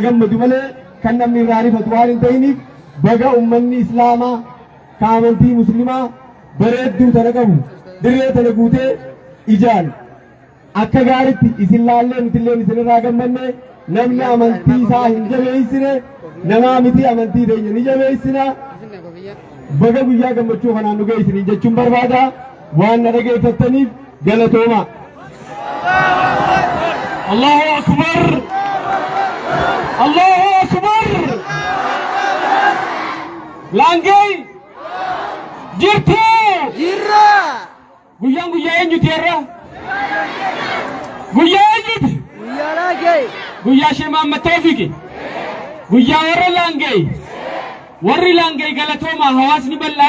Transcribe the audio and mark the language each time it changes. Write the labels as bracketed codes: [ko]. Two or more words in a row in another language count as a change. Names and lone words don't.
[om] gammadu malee kan namni irraa rifatu waan hin ta'iniif baga ummanni islaamaa ka amantii muslimaa bareedduu tana qabu dirree tana guutee ijaan akka gaaritti isin laallee nutilleen isin irraa gammanne namni amantii isaa hin jabeessine namaa miti amantii teenya ni jabeessina baga guyyaa gammachuu kanaan nu geessiniin jechuun barbaada waan na dhageeffattaniif galatooma. [ar] الله أكبر الله أكبر Langay jirtu [om] Jirra guyyaan guyyaa eenyuti irra guyyaa eenyuti guyyaa Langay guyyaa Sheekh Muhammad Tawfiq guyyaa warra Langay warri Langay galatooma hawaasni bal'aan